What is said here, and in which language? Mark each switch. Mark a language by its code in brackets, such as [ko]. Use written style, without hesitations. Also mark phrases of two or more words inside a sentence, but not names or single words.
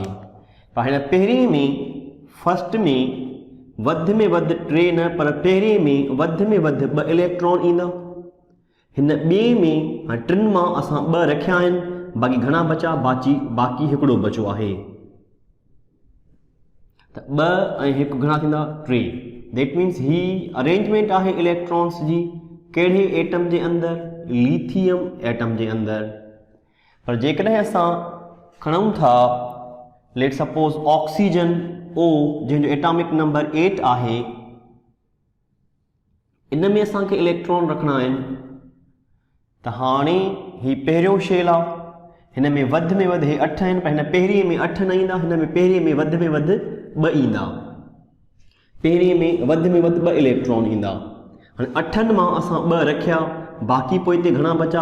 [sd] पर हिन पहिरीं में फर्स्ट में वधि 3 न, पर पहिरें में वधि 2 इलेक्ट्रॉन ईंदा। हिन ॿिए में हाणे 3 मां असां 2 रखिया आहिनि, बाक़ी घणा बचा? बाक़ी हिकिड़ो बचो आहे। त 2 ऐं 1 घणा थींदा? 3। [en] that means [sd] ही अरेंजमेंट आहे इलेक्ट्रॉन्स जी कहिड़े एटम जे अंदरि? लिथियम एटम [hi] के अंदर। [sd] पर जेकॾहिं असां खणूं था [en] let suppose [sd] ऑक्सीजन ओ, जंहिंजो [en] atomic number [sd] 8 आहे, इन में असांखे इलेक्ट्रॉन रखना आहिनि। त हाणे ही पहिरियों शेल आहे, हिन में वधि 8 आहिनि, पर हिन पहिरीं में 8 न ईंदा। हिन में पहिरीं में वधि 2 ईंदा। पहिरीं में वधि 2 इलेक्ट्रॉन ईंदा। हाणे 8 मां असां 2 रखिया, बाक़ी पोइते घणा बचा?